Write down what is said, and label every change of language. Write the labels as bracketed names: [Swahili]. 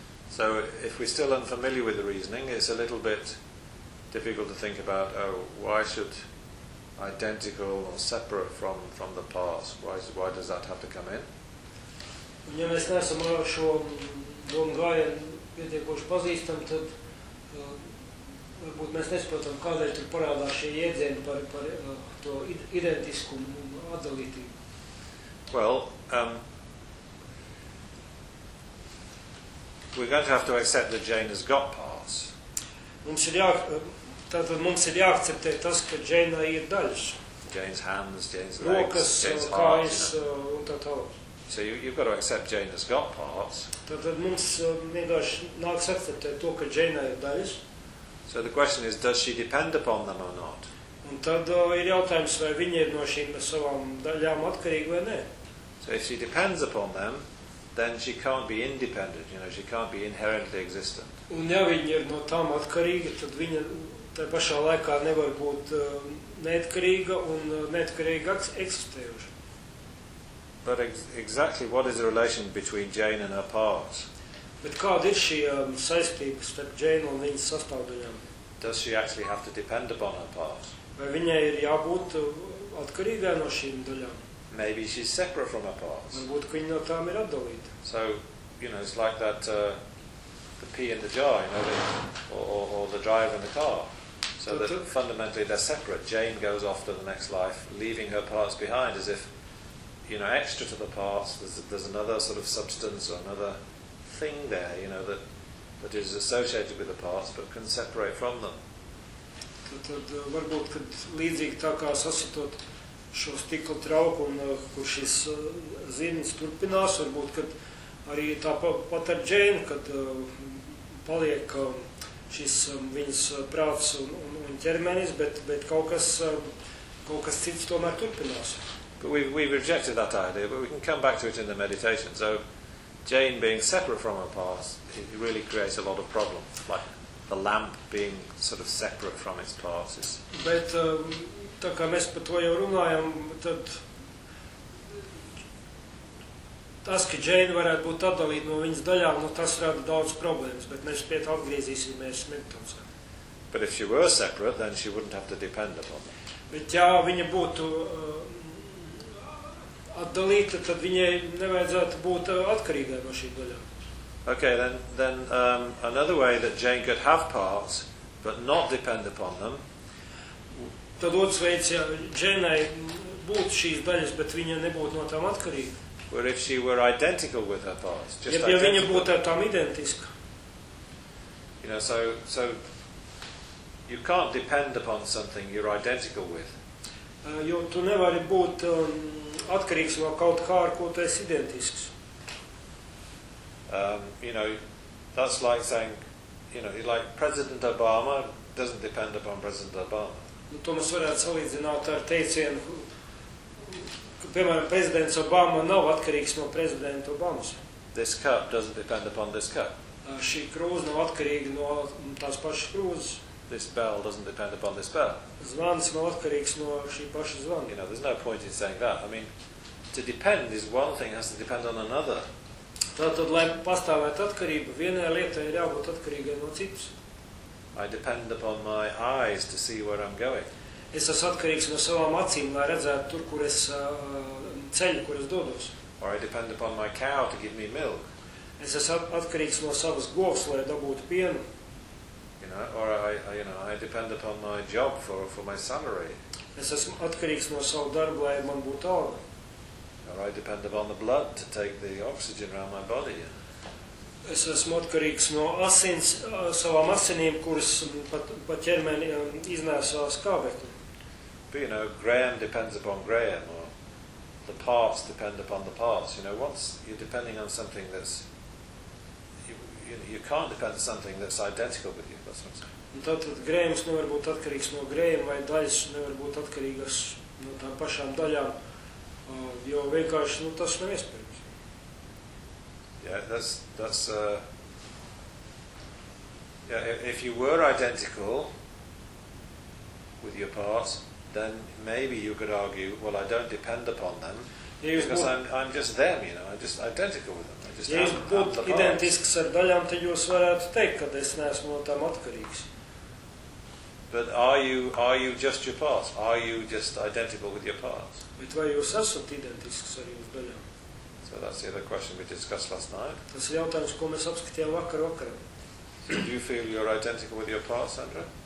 [English] So, if we're still unfamiliar with the reasoning, it's a little bit difficult to think about, why should identical or separate from the parts, why does that have to come in? [Latvian] Un ja mēs neesam ar šo domu gājienu pietiekoši pazīstam, tad varbūt mēs nesaprotam, kādēļ tur parādās šie iedzieni par to identiskumu un atdalītību. [English] Well, we're going to have to accept that Jane has got parts. [Latvian] Mums ir jāakceptē tas, ka Jane ir daļas. [English] Jane's hands, Jane's legs, [Latvian] rokas, [English] Jane's [Latvian] kājas, [English] heart, [Latvian] un tā tālāk. [English] So you've got to accept Jane has got parts. [Latvian] Tad mums vienkārši nāks akceptēt to, ka Jane ir daļas. [English] So the question is, does she depend upon them or not? [Latvian] Un tad ir jautājums, vai viņa ir no šīm savām daļām atkarīga vai ne? [English] So if she depends upon them, then she can't be independent, you know, she can't be inherently existent. [Latvian] Un ja viņa ir no tām atkarīga, tad viņa tajā pašā laikā nevar būt neatkarīga un neatkarīga eksistējoša. [English] But exactly what is the relation between Jane and her parts? [Latvian] Bet kāda ir šī saistība starp Jane un viņas sastāvdaļām? [English] Does she actually have to depend upon her parts? [Latvian] Vai viņai ir jābūt atkarīgai no šīm daļām? [English] Maybe she's separate from her parts. [Latvian] Varbūt, ka viņa no tām ir atdalīta. [English] So, you know, it's like that the pea in the jar, you know, or the driver in the car. So that fundamentally they're separate. Jane goes off to the next life, leaving her parts behind as if, you know, extra to the parts, there's another sort of substance or another thing there, you know, that is associated with the parts but can separate from them. [Latvian] Tad varbūt, kad līdzīgi tā kā sasitot šo stikla trauku, un kur šis zirnis turpinās, varbūt, kad arī tā pat ar Jane, kad paliek šis viņas prāts un ķermenis, bet kaut kas cits tomēr turpinās. [English] But we've rejected that idea, but we can come back to it in the meditation. So, Jane being separate from her parts, it really creates a lot of problems, like the lamp being sort of separate from its parts. [Latvian] Bet, tā kā mēs par to jau runājam, tad tas, ka Jane varētu būt atdalīta no viņas daļām, no tas rada daudz problēmas, bet mēs pie tā atgriezīsimies meditācijā. [English] But if she were separate, then she wouldn't have to depend upon them. [Latvian] Bet ja viņa būtu atdalīta, tad viņai nevajadzētu būt atkarīgai no šīm daļām. [English] Okay, then another way that Jane could have parts but not depend upon them. [Latvian] Tad otrs veids, ja Jane'ai būtu šīs daļas, bet viņa nebūtu no tām atkarīga. [English] Or if she were identical with her parts, just [Latvian] ja viņa būtu ar tām identiska. [English] You know, so you can't depend upon something you're identical with. [Latvian] Jo tu nevari būt atkarīgs no kaut kā, ar ko tu esi identisks. [English] You know, that's like saying, you know, like President Obama doesn't depend upon President Obama. [Latvian] Nu, to mēs varētu salīdzināt ar teicienu, ka, piemēram, prezidents Obama nav atkarīgs no prezidenta Obamas. [English] This cup doesn't depend upon this cup. [Latvian] Šī krūze nav atkarīga no tās pašas krūzes. [English] This bell doesn't depend upon this bell. [Latvian] Zvans nav atkarīgs no šī paša zvana. [English] You know, there's no point in saying that. I mean, to depend is one thing, has to depend on another. [Latvian] Tātad, lai pastāvētu atkarību, vienai lietai ir jābūt atkarīgai no citas. [English] I depend upon my eyes to see where I'm going. [Latvian] Es esmu atkarīgs no savām acīm, lai redzētu tur, kur es ceļu, kur es dodos. [English] Or I depend upon my cow to give me milk. [Latvian] Es esmu atkarīgs no savas govs, lai dabūtu pienu. [English] You know, or I depend upon my job for my salary. [Latvian] Es esmu atkarīgs no savu darbu, lai man būtu alga. [English] Or I depend upon the blood to take the oxygen around my body. [Latvian] Es esmu atkarīgs no asins, savām asinīm, kuras pa ķermeni iznēsā skābekli. [English] But, you know, Graham depends upon Graham, or the parts depend upon the parts. You know, once you're depending on something that's you can't depend on something that's identical with you. That's what I'm saying. [Latvian] Tātad Grēms nevar būt atkarīgs no Grēma, vai daļas nevar būt atkarīgas no tām pašām daļām, jo vienkārši, nu, tas nav iespējams. [English] Yeah, that's if you were identical with your parts, then maybe you could argue, well, I don't depend upon them, [Latvian] ja [English] because I'm just them, you know, I'm just identical with them. [Latvian] Ja jūs būtu identisks ar daļām, tad jūs varētu teikt, ka es neesmu no tām atkarīgs. [English] But are you just your parts? Are you just identical with your parts? [Latvian] Bet vai jūs esat identisks ar jūs daļām? [English] So that's the other question we discussed last night. [Latvian] Tas ir jautājums, ko mēs apskatījām vakar. [English] So do you feel you're identical with your parts, Sandra?